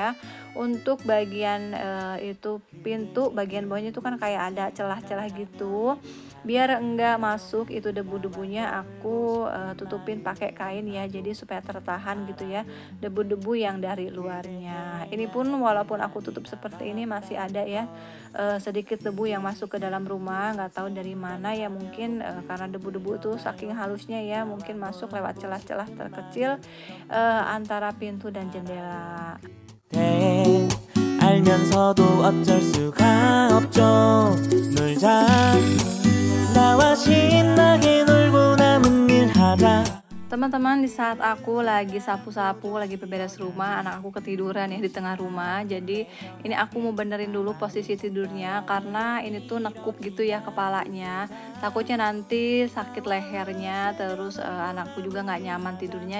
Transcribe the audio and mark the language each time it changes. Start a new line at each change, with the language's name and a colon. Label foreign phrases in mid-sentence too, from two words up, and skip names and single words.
Indonesian: Untuk bagian itu pintu bagian bawahnya itu kan kayak ada celah-celah gitu, biar enggak masuk itu debu-debunya aku tutupin pakai kain ya, jadi supaya tertahan gitu ya debu-debu yang dari luarnya. Ini pun walaupun aku tutup seperti ini masih ada ya sedikit debu yang masuk ke dalam rumah, nggak tahu dari mana ya, mungkin karena debu-debu itu saking halusnya ya mungkin masuk lewat celah-celah terkecil antara pintu dan jendela.
Korean: 알면서도 어쩔 수가 없죠. 놀자 나와 신나게 놀고 남은 일 하자.
Indonesian: Teman-teman, di saat aku lagi sapu-sapu, lagi beberes rumah, anak aku ketiduran ya di tengah rumah. Jadi ini aku mau benerin dulu posisi tidurnya, karena ini tuh nekup gitu ya kepalanya. Takutnya nanti sakit lehernya, terus anakku juga nggak nyaman tidurnya.